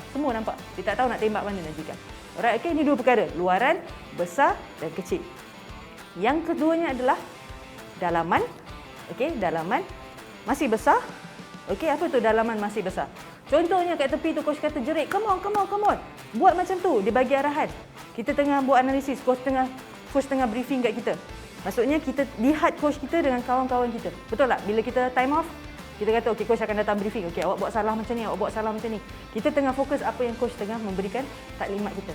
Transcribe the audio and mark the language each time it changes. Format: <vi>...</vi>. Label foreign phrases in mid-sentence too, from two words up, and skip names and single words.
<ms>Semua nampak. Dia tak tahu nak tembak mana nanti kan. Alright, okey, ini dua perkara. Luaran, besar dan kecil. Yang keduanya adalah dalaman. Okey, dalaman masih besar. Okey, apa tu dalaman masih besar? Contohnya kat tepi tu coach kata jerit,</ms> <en>come on, come on, come on.</en> <ms>Buat macam tu, dia bagi arahan. Kita tengah buat analisis, coach tengah briefing kat kita. Maksudnya kita lihat coach kita dengan kawan-kawan kita. Betul tak? Bila kita time off, kita kata okey coach akan datang briefing. Okey, awak buat salah macam ni, awak buat salah macam ni. Kita tengah fokus apa yang coach tengah memberikan taklimat kita.</ms>